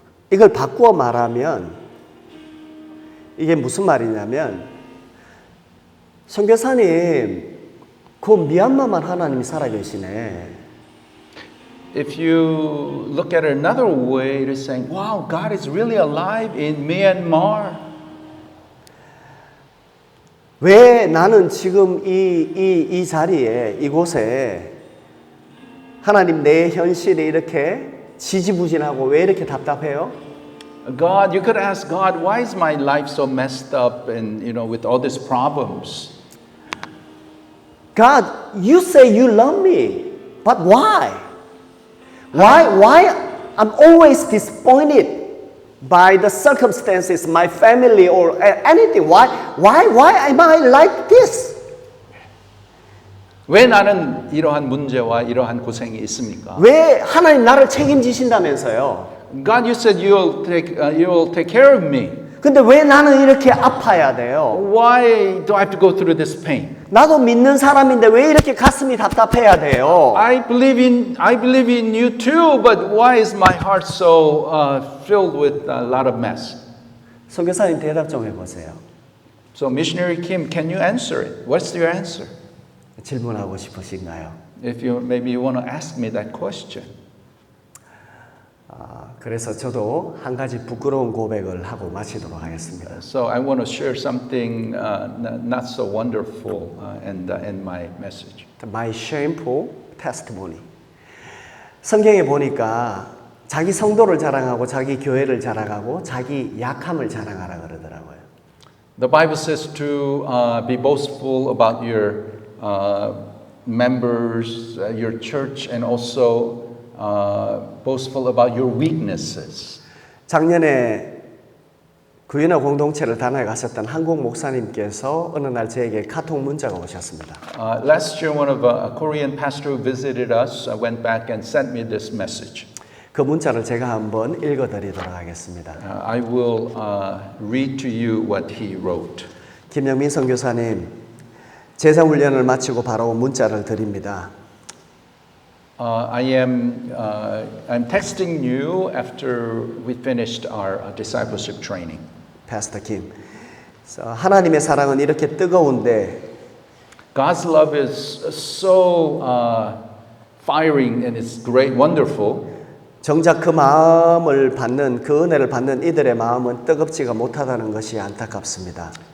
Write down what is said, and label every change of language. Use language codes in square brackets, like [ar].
[ko] 이걸 바꾸어 말하면 이게 무슨 말이냐면 선교사님 그 미얀마만 하나님이 살아계시네. [en] If you look at it another way, it is saying, wow, God is really alive in Myanmar. [ko] 왜 나는 지금 이 자리에 이곳에 하나님 내 현실이 이렇게 지지부진하고 왜 이렇게 답답해요? [en] God, you could ask God, why is my life so messed up and with all these problems? God, you say you love me, but why? Why I'm always disappointed? by the circumstances, my family or anything. Why am I like this? [ko] 왜 나는 이러한 문제와 이러한 고생이 있습니까? 왜 하나님 나를 책임지신다면서요? [en] God, you said you will take care of me. [ko] 근데 왜 나는 이렇게 아파야 돼요? [en] Why do I have to go through this pain? [ko] 나도 믿는 사람인데 왜 이렇게 가슴이 답답해야 돼요? [en] I believe in you too, but why is my heart so filled with a lot of mess? [ko] 선교사님 대답 좀 해보세요. [en] So Missionary Kim, can you answer it? What's your answer? [ko] 질문하고 싶으신가요? [en] Maybe you want to ask me that question. [ko] 그래서 저도 한 가지 부끄러운 고백을 하고 마치도록 하겠습니다. [en] So I want to share something not so wonderful and my message. My shameful testimony. [ko] 성경에 보니까 자기 성도를 자랑하고 자기 교회를 자랑하고 자기 약함을 자랑하라 그러더라고요. [en] The Bible says to be boastful about your members, your church, and also boastful about your weaknesses. [ko] 작년에 구인화 공동체를 단합에 가셨던 한국 목사님께서 어느 날 저에게 카톡 문자가 오셨습니다. [en] Last year, one of a Korean pastor who visited us went back and sent me this message. [ko] 그 문자를 제가 한번 읽어드리도록 하겠습니다. [en] I will read to you what he wrote. [ko] 김영민 선교사님, 제자훈련을 마치고 바로 문자를 드립니다. [en] I'm texting you after we finished our discipleship training. [ko] Pastor Kim, 하나님의 사랑은 이렇게 뜨거운데 [en] God's love is so firing and it's great, wonderful. [ko] 정작 그 마음을 받는 그 은혜를 받는 이들의 마음은 뜨겁지가 못하다는 것이 안타깝습니다.